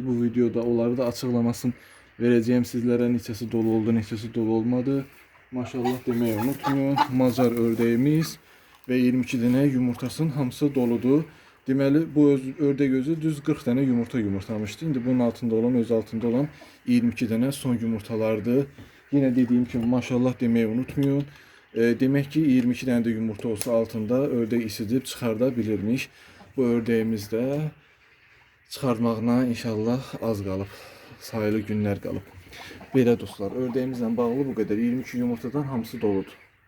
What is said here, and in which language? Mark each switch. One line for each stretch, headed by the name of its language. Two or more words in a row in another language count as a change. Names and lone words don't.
Azerbaijani: Bu videoda onları da açıqlamasını verəcəyim sizlərə. Neçəsi dolu oldu, neçəsi dolu olmadı.
Turkish: Maşallah demeyi unutmayın.
Azerbaijani: Macar ördəyimiz ve 22 dənə yumurtasının hamısı doludur. Deməli bu ördək özü düz 40 dənə yumurta yumurtlamışdı. İndi bunun altında olan, öz altında olan 22 dənə son yumurtalardır.
Turkish: Yine dediğim gibi maşallah demeyi unutmayın.
Azerbaijani: Demek ki 22 dənə də yumurta olsa altında ördək isidib çıxarda bilirmiş. Bu ördəyimiz də çıxartmağına inşallah az qalıb. Sayılı günlər qalıb. Belə dostlar, ördəyimizlə bağlı bu qədər. 22 yumurtadan hamısı doludur.